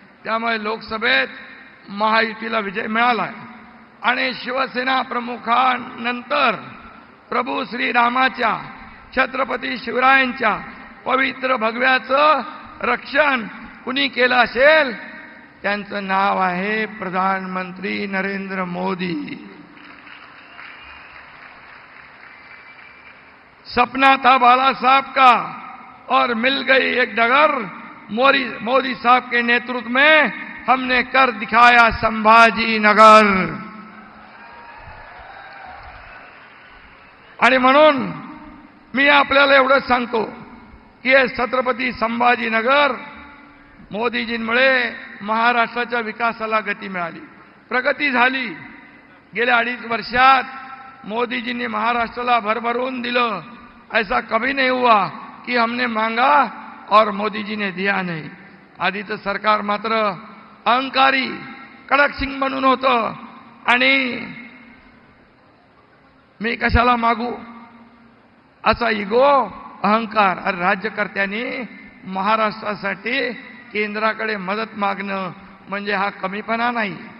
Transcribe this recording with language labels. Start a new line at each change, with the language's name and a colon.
Marathi: त्यामुळे लोकसभेत महायुतीला विजय मिळाला आहे आणि शिवसेना प्रमुखांनंतर प्रभू श्रीरामाच्या, छत्रपती शिवरायांच्या पवित्र भगव्याचं रक्षण कुणी केलं असेल त्यांचं नाव आहे प्रधानमंत्री नरेंद्र मोदी।
Hindi: सपना था बाला साहब का और मिल गई एक डगर। मोदी साहब के नेतृत्व में हमने कर दिखाया संभाजी नगर।
Marathi: आणि म्हणून मी आपल्याला एवढंच सांगतो की हे छत्रपती संभाजीनगर मोदीजींमुळे महाराष्ट्राच्या विकासाला गती मिळाली, प्रगती झाली। गेल्या 2.5 वर्षात मोदीजींनी महाराष्ट्राला भरभरून दिलं।
Hindi: ऐसा कभी नहीं हुआ कि हमने मांगा और मोदी जी ने दिया नहीं।
Marathi: आधीचं सरकार मात्र अहंकारी कडक सिंग बनून होतं आणि मी कशाला मागू असा इगो, अहंकार। अरे राज्यकर्त्यांनी महाराष्ट्रासाठी केंद्राकडे मदत मागणं म्हणजे हा कमीपणा नाही।